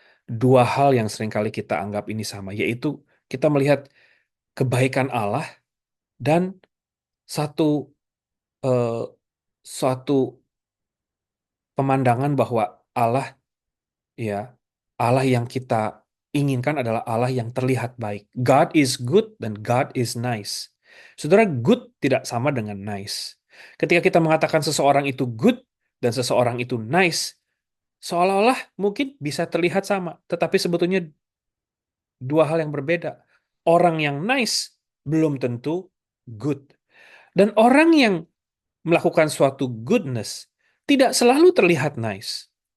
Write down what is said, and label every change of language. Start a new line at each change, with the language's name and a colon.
Indonesian: Dua hal yang seringkali kita anggap ini sama, yaitu kita melihat kebaikan Allah dan satu eh, suatu pemandangan bahwa Allah, ya, Allah yang kita inginkan adalah Allah yang terlihat baik.
English: God is good
Indonesian: dan
English: God is nice.
Indonesian: Saudara, good tidak sama dengan nice. Ketika kita mengatakan seseorang itu good dan seseorang itu nice, seolah-olah mungkin bisa terlihat sama, tetapi sebetulnya dua hal yang berbeda. Orang yang nice belum tentu good. Dan orang yang melakukan suatu goodness tidak selalu terlihat nice.